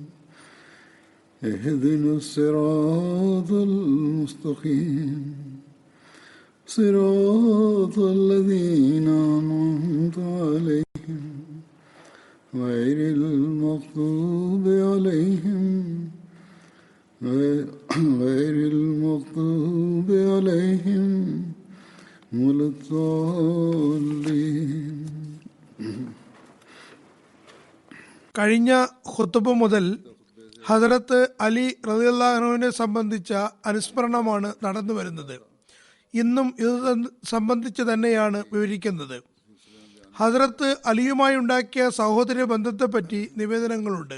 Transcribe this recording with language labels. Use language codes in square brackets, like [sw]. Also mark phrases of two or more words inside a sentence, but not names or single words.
[ar] اهدنا الصراط المستقيم صراط الذين أنعمت عليهم غير المغضوب عليهم ولا الضالين. [ml] കഴിഞ്ഞ ഖുതുബ മുതൽ ഹദരത്ത് അലി റളിയല്ലാഹു അൻഹുവിനെ സംബന്ധിച്ച അനുസ്മരണമാണ് നടന്നു വരുന്നത്. ഇന്നും ഇത് സംബന്ധിച്ച് തന്നെയാണ് വിവരിക്കുന്നത്. ഹദരത്ത് അലിയുമായി ഉണ്ടാക്കിയ സഹോദര ബന്ധത്തെപ്പറ്റി നിവേദനങ്ങളുണ്ട്.